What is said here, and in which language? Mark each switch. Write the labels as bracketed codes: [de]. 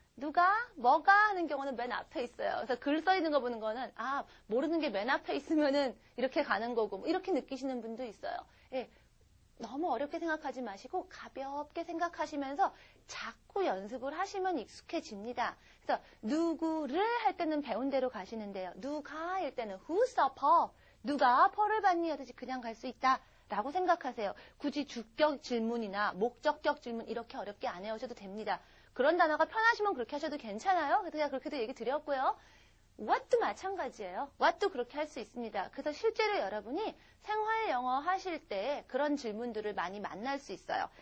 [ko] 누가, 뭐가 하는 경우는 맨 앞에 있어요. 그래서 글 써 있는 거 보는 거는 모르는 게 맨 앞에 있으면은 이렇게 가는 거고 뭐 이렇게 느끼시는 분도 있어요. 너무 어렵게 생각하지 마시고 가볍게 생각하시면서 자꾸 연습을 하시면 익숙해집니다. 그래서 누구를 할 때는 배운 대로 가시는데요. [en] 누가일 때는 who saw Paul? [ko] 누가 펄을 봤니? 하듯이 그냥 갈 수 있다. 라고 생각하세요. 굳이 주격 질문이나 목적격 질문 이렇게 어렵게 안 해오셔도 됩니다. 그런 단어가 편하시면 그렇게 하셔도 괜찮아요. 그래서 제가 그렇게도 얘기 드렸고요. what도 마찬가지예요. what도 그렇게 할 수 있습니다. 그래서 실제로 여러분이 생활 영어 하실 때 그런 질문들을 많이 만날 수 있어요.